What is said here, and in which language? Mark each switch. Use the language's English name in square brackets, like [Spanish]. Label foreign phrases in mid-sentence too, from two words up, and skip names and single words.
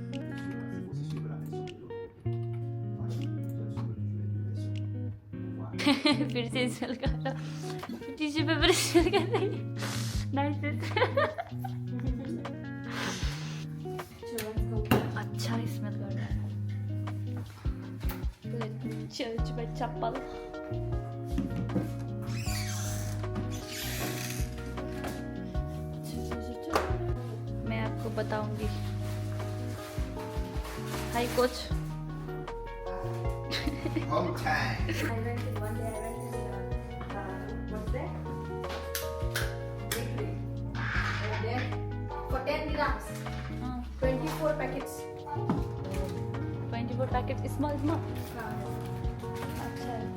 [Nepali] फेरि चाहिँ स्मेल गरेर [English] tissue paper [Nepali] स्मेल गरेर अच्छा स्मेल गरेर [English] change my [Nepali] चप्पल। [Hindi] मैं आपको बताऊंगी। [English] hi coach. Home time. One day I went to what's that? Bakery. And then for 10 dirhams, 24 packets. 24 packets, small. अच्छा।